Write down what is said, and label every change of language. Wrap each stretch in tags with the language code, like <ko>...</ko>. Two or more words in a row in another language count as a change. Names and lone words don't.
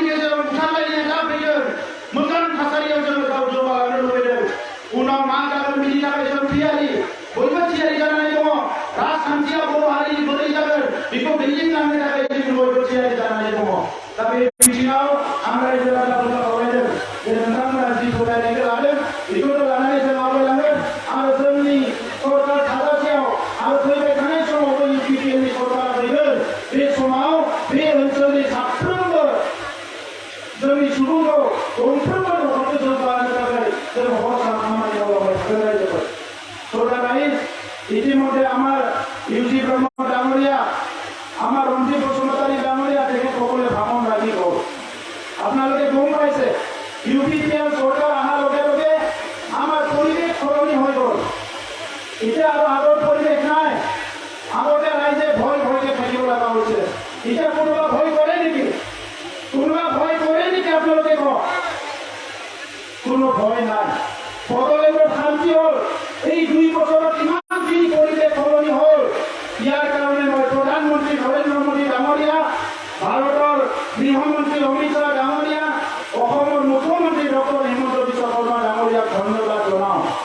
<brx>गेजेराव बुथारलायनाया दा फैगोन मोजां थासारियाव जोङो गाव जौगालांनो लुबैदों उनाव मा जागोन बिनि थाखाय जों थियारि बयबो थियारि जानानै दङ राजखान्थिया बर' हारिनि बोरै जागोन बेखौ दैदेनलांनो थाखाय जों बयबो थियारि जानानै दङ दा बे बिथिङाव आं रायजो राजाफोरखौ खावलायदों जे नोंथांमोना जि फोथायनायखौ लादों बेखौनो लानानै जों आवगायलांगोन आरो जोंनि सरकार थाजासेयाव आरो फैबाय थानाय समावबो इउपिपिएलनि सरकारा फैगोन बे समाव बे ओनसोलनि साफ्रोमबो जोंनि सुबुंखौ गंफ्रोमबो न'खरखौ जौगाहोनो थाखाय जों हरसा खामानि मावलांबाय थागोन रायजोफोर सरकारा</brx> <as>ইতিমধ্যে আমার ইউজি ব্রহ্ম ডাঙরিয়া আমার রঞ্জিত বসুমতারী ডাঙরিয়া থেকে সকলে ভাষণ রাখি গ'ল আপোনালোকে গম পাইছে ইউপিপিএল চৰকাৰ অহাৰ লগে লগে আমাৰ পৰিৱেশ সলনি হৈ গ'ল এতিয়া আৰু আগৰ পৰিৱেশ নাই আগতে ৰাইজে ভয় ভয়কে থাকিব লগা হৈছে এতিয়া কোনোবা ভয় কৰে নেকি আপোনালোকে কওক কোনো ভয় নাই বড়োলেণ্ডৰ শান্তি হ'ল এই 2 বছৰত ইমানখিনি পৰিৱেশ সলনি হ'ল ইয়াৰ কাৰণে মই প্ৰধানমন্ত্ৰী নৰেন্দ্ৰ মোদী ডাঙৰীয়া ভাৰতৰ গৃহমন্ত্ৰী অমিত শ্বাহ ডাঙৰীয়া অসমৰ মুখ্যমন্ত্ৰী ডক্টৰ হিমন্ত বিশ্ব শৰ্মা ডাঙৰীয়াক ধন্যবাদ জনাওঁ</as>